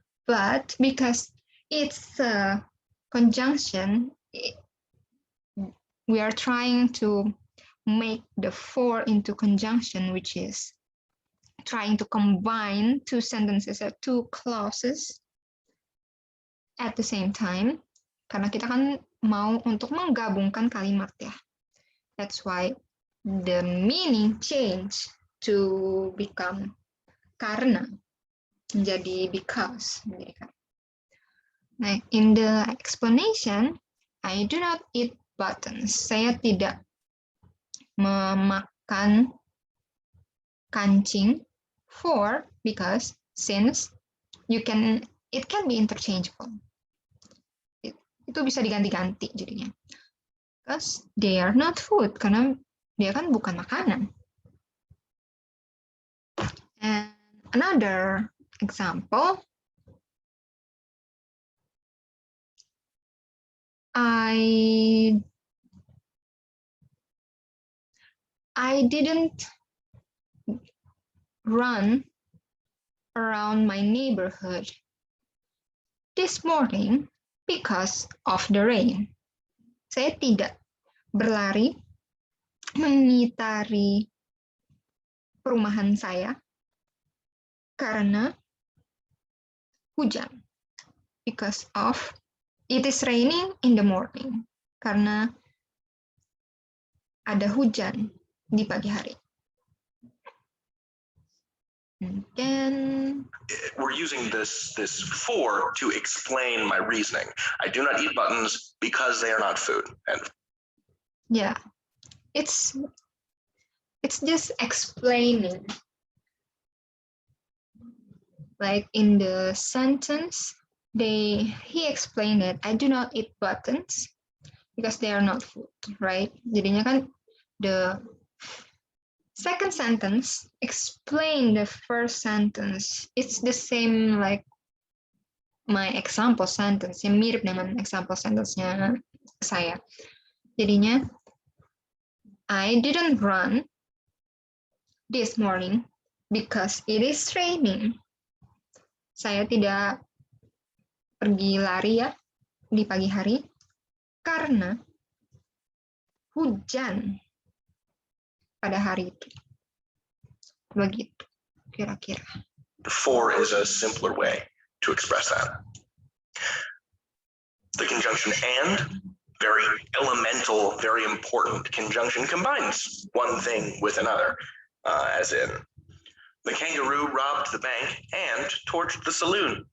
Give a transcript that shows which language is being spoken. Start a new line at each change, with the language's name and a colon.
English: But because it's a conjunction, we are trying to make the for into conjunction, which is trying to combine two sentences or two clauses at the same time.
Indonesian: Karena kita kan mau untuk menggabungkan kalimat ya.
English: That's why the meaning change to become
Indonesian: karena, menjadi
English: because. Nah, in the explanation, I do not eat buttons.
Indonesian: Saya tidak memakan kancing.
English: For, because, since, it can be interchangeable.
Indonesian: Itu bisa diganti-ganti jadinya.
English: Because they are not food,
Indonesian: karena dia kan bukan makanan.
English: And another example, I didn't run around my neighborhood this morning because of the rain.
Indonesian: Saya tidak berlari mengitari perumahan saya karena hujan.
English: Because of it is raining in the morning.
Indonesian: Karena ada hujan di pagi hari.
English: Then we're using this for to explain my reasoning. I do not eat buttons because they are not food. And yeah, it's just explaining. Like in the sentence, he explained it. I do not eat buttons because they are not food, right?
Indonesian: Jadinya kan
English: the second sentence explain the first sentence. It's the same like my example sentence,
Indonesian: yang mirip dengan example sentence-nya saya. Jadinya,
English: I didn't run this morning because it is raining.
Indonesian: Saya tidak pergi lari ya di pagi hari karena hujan pada hari itu. Begitu, kira-kira.
English: The for is a simpler way to express that. The conjunction and, very elemental, very important conjunction, combines one thing with another, as in, the kangaroo robbed the bank and torched the saloon.